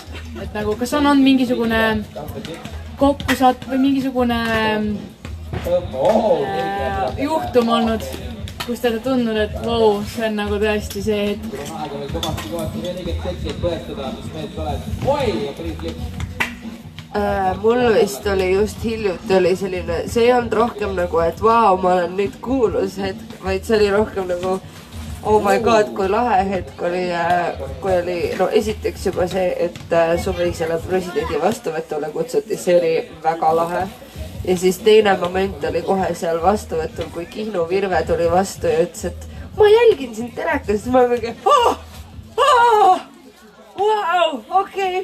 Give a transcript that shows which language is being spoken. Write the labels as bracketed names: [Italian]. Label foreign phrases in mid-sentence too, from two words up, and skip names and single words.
[Estonian] Et nagu, kas on olnud mingisugune kokkusatt või mingisugune juhtum olnud, kus te olete tundnud, et vau, see on nagu tõesti see hetk? Mul vist oli just hiljuti oli selline, see ei olnud rohkem nagu, et vau, ma olen nüüd kuulus hetk, vaid see oli rohkem nagu [English] oh my god, [Estonian] kui lahe hetk oli, kui oli, no esiteks juba see, et suvisele presidendi vastuvõtule kutsuti, see oli väga lahe. Ja siis teine moment oli kohe seal vastuvõtul, kui Kihnu Virve tuli vastu ja ütles, et ma jälgin sind telekast, siis ma mingi wow, okei.